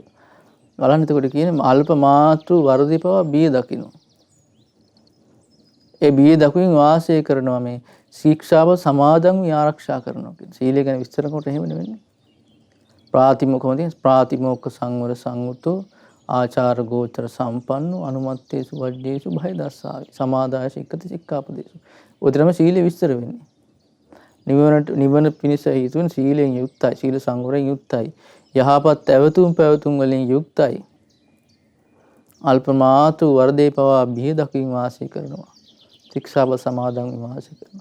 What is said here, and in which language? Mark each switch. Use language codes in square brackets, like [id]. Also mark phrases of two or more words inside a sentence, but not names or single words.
[si] බලන්න එතකොට කියන්නේ අල්ප මාත්‍ර වරදී පවා බිය දකින්න. ඒ බිය දකුවින් වාසය කරනවා මේ ශික්ෂාව සමාදන් වී ආරක්ෂා කරනවා කියන්නේ. සීලය ගැන විස්තර කරනකොට එහෙම නෙවෙන්නේ. [pi] ප්‍රාතිමෝක්ඛ සංවර සංවුතෝ ආචාර ගෝචර සම්පන්නෝ අනුමත්තේසු වජ්ජේසු භය දස්සාවේ. සමාදාය සික්කති සික්ඛාපදේශ. [si] ඔතනම සීලය විස්තර වෙන්නේ. නිවන පිණිස හේතුන් සීලයෙන් යුක්තයි. සීල සංවරයෙන් යුක්තයි. යහපත් පැවතුම් වලින් යුක්තයි. අල්ප මාත්‍ර වරදේ පවා බිය දකින් වාසය කරනවා. ශික්ෂාව සමාදන් වාසය කරනවා.